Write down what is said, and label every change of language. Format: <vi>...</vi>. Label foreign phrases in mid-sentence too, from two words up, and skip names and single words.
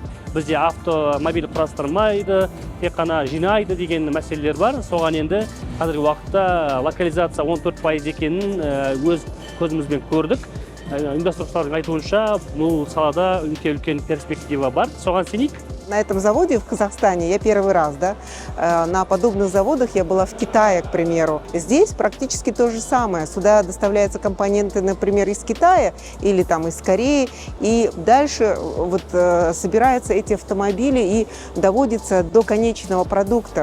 <kk>Бізде автомобиль құрастырмайды, тек қана жинайды деген мәселелер бар. Соған енді қазіргі уақытта локализация 14% екенін өз көзімізбен көрдік. Ұйымдастырушылардың айтуынша бұл салада үлкен перспектива бар. Соған сенейік.</kk> <ru>На этом заводе в Казахстане я первый раз, да, на подобных заводах я была в Китае, к примеру. Здесь практически то же самое. Сюда доставляются компоненты, например, из Китая или там из Кореи, и дальше вот собираются эти автомобили и доводятся до конечного продукта.</ru>